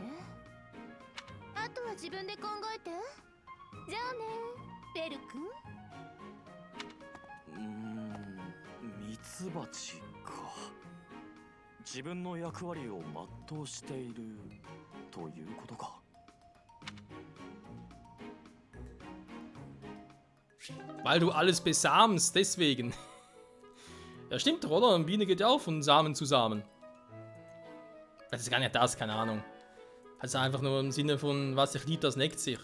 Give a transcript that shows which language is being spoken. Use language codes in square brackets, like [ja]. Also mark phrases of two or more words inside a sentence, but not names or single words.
[ja] あとは自分で考えて。じゃあね、ベル君。ミツバチか。自分の役割を全うしているということか。 [de] Weil du alles besamst, deswegen. Ja, stimmt doch, oder? Eine Biene geht ja auch von Samen zu Samen. Das ist gar nicht das, keine Ahnung. Also einfach nur im Sinne von, was sich liebt, das neckt sich.